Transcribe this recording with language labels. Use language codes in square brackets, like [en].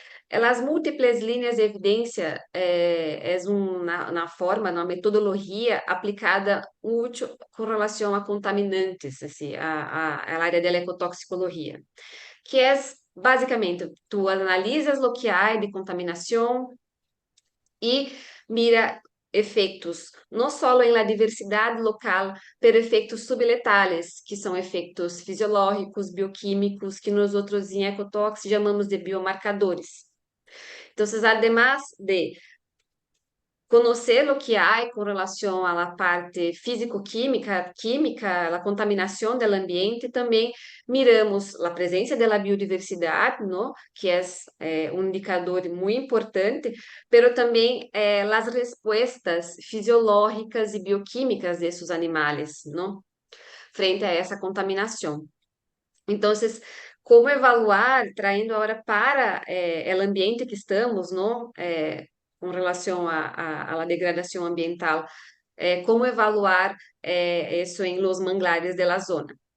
[pt] As múltiplas linhas de evidência é uma forma, uma metodologia aplicada útil com relação a contaminantes, assim, a área da ecotoxicologia, que é basicamente tu analisas o que há de contaminação [es] e mira [pt] efeitos não só [es] em la [pt] diversidade local, [es] pero [pt] efeitos [es] subletales, [pt] que são efeitos fisiológicos, bioquímicos, que nós outros em ecotox chamamos de biomarcadores. [es] Entonces, además de conocer lo que hay con relación a la parte físico-química, química, la contaminación del ambiente, también miramos la presencia de la biodiversidad, ¿no? Que es un indicador muy importante, pero también las respuestas fisiológicas y bioquímicas de esos animales, ¿no? [pt] Frente a essa contaminação. Então, como [es] evaluar, [pt] traindo agora para o ambiente que estamos, não? Com relação à degradação ambiental, como [es] evaluar [pt] isso em [es] los manglares de la zona.